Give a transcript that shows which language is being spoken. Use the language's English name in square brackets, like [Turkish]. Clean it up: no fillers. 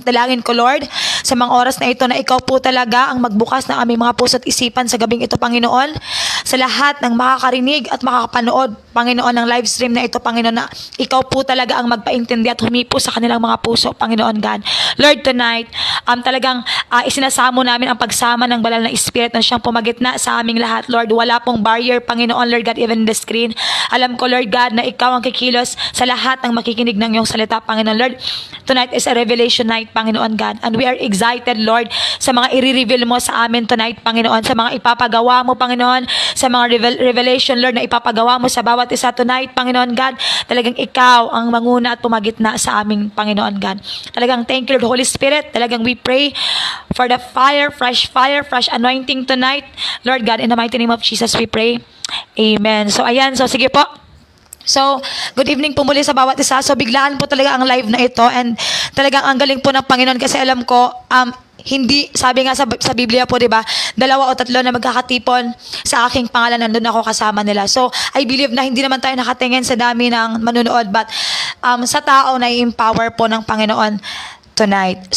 [Filipino] At dalangin ko, Lord, sa mga oras na ito na ikaw po talaga ang magbukas ng aming mga puso at isipan sa gabing ito, Panginoon, sa lahat ng makakarinig at makakapanood, Panginoon, ng live stream na ito, Panginoon, na ikaw po talaga ang magpaintindi at humipo sa kanilang mga puso, Panginoon God. Lord, tonight, talagang isinasamo namin ang pagsama ng banal na Spirit na siyang pumagitna sa aming lahat, Lord. Wala pong barrier, Panginoon, Lord God, [English] even in the screen. [Filipino] Alam ko, Lord God, na ikaw ang kikilos sa lahat ng makikinig ng iyong salita, Panginoon. Lord, [English] tonight is a revelation night, [Filipino] Panginoon God, [English] and we are excited, [Filipino] Lord, sa mga i-reveal mo sa amin tonight, Panginoon, sa mga ipapagawa mo, Panginoon, sa mga revelation, Lord, na ipapagawa mo sa bawat isa tonight, Panginoon God. Talagang ikaw ang manguna at pumagitna sa aming Panginoon God. [English] Talagang thank you, Lord, Holy Spirit. Talagang we pray for the fire, fresh anointing tonight. Lord God, in the mighty name of Jesus, we pray. [Filipino] Amen. So, ayan. So, sige po. So, good evening po muli sa bawat isa. So, biglaan po talaga ang live na ito and talagang ang galing po ng Panginoon kasi alam ko, hindi, sabi nga sa Biblia po, di ba, 2 o 3 na magkakatipon sa aking pangalan, nandun ako kasama nila. So, [English] I believe [Filipino] na hindi naman tayo nakatingin sa dami ng manunood, but sa tao na i-empower po ng Panginoon tonight.